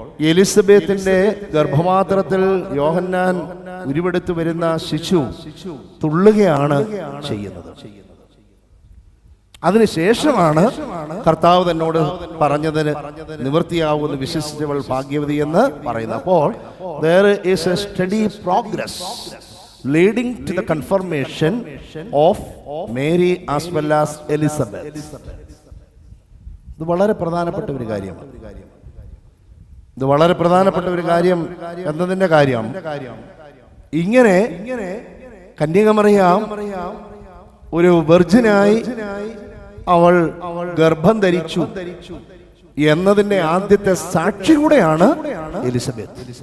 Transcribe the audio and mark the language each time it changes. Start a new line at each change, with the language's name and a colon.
Malayalam: എലിസബത്തിന്റെ ഗർഭപാത്രത്തിൽ യോഹന്നാൻ ഉരുവെടുത്തു വരുന്ന ശിശു തുള്ളുകയാണ് ചെയ്യുന്നത്. അതിനുശേഷമാണ് കർത്താവ് തന്നോട് പറഞ്ഞതിന് നിവൃത്തിയാവുമെന്ന് വിശ്വസിച്ചവൾ ഭാഗ്യവതി എന്ന് പറയുന്നത്.
English: അപ്പോൾ there is a steady progress leading to the confirmation of Mary as well as Elizabeth.
Malayalam: ഇത് വളരെ പ്രധാനപ്പെട്ട ഒരു കാര്യമാണ്. ഇത് വളരെ പ്രധാനപ്പെട്ട ഒരു കാര്യം എന്നതിന്റെ കാര്യം, ഇങ്ങനെ കന്യകമറിയാം ഒരു വെർജിനായി അവൾ ഗർഭം ധരിച്ചു എന്നതിന്റെ ആദ്യത്തെ സാക്ഷി കൂടെയാണ് എലിസബത്ത്.